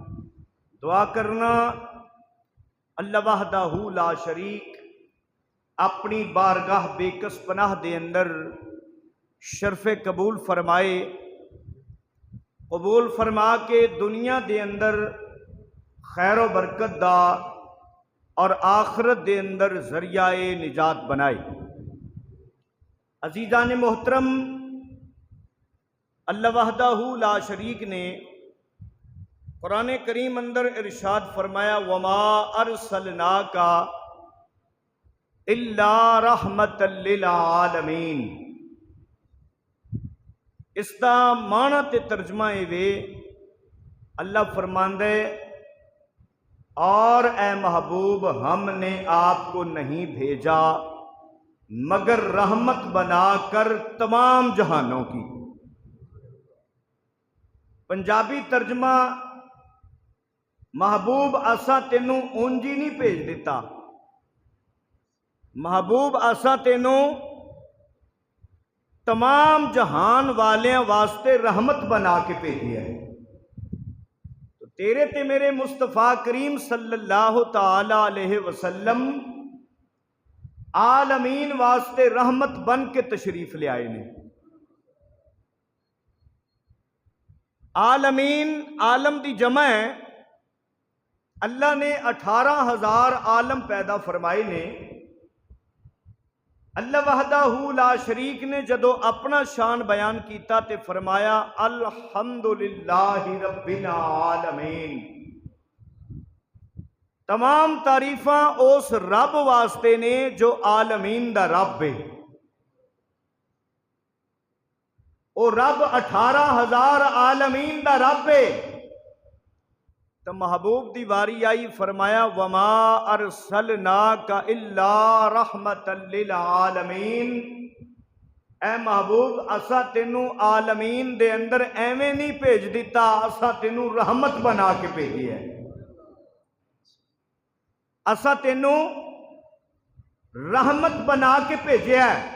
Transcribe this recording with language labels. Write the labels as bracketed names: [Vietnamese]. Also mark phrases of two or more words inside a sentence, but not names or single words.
[Punjabi] دعا کرنا [Arabic] الله وحده لا شريك [Punjabi] اپنی بارگاہ بیکس پناہ دے اندر شرفِ قبول فرمائے، قبول فرما کے دنیا دے اندر خیر و برکت دا اور آخرت دے اندر ذریعۂ نجات بنائے. عزیزان محترم, [Arabic] الله وحده لا شريك [Punjabi] نے قرآن کریم اندر ارشاد فرمایا, [Arabic] وما أرسلناك إلا رحمة للعالمين. [Urdu] اسکا معنی تے ترجمہ وے اللہ فرماندے، اور اے محبوب ہمنے آپکو نہیں بھیجا مگر رحمت بناکر تمام جہانوں کی. [Punjabi] پنجابی ترجمہ، محبوب اساں تینوں اونجی نہیں بھیج دتا، محبوب اساں تینوں تمام جہان والیاں واسطے رحمت بنا کے بھیجی ہے. تو تیرے تے میرے مصطفیٰ کریم [Arabic] صلى الله تعالى عليه وسلم [Punjabi] عالمین واسطے رحمت بن کے تشریف لے آئے نے. عالمین عالم دی جمع ہے. اللہ نے 18,000 عالم پیدا فرمائے نے. [Arabic] الله وحده لا شريك [Punjabi] نے جدوں اپنا شان بیان کیا تو فرمایا, [Arabic] الحمد لله رب العالمين. [Punjabi] تمام تعریفاں اس رب واسطے نے جو عالمین دا رب ہے. وہ رب 18,000 عالمین دا رب ہے. تو محبوب دی واری آئی، فرمایا, [Arabic] وما أرسلناك إلا رحمة للعالمين. [Punjabi] اے محبوب، اساں تینوں عالمین دے اندر ایویں نہیں بھیج دتا، اساں تینوں رحمت بنا کے بھیجی ہے. اساں تینوں رحمت بنا کے بھیجا ہے.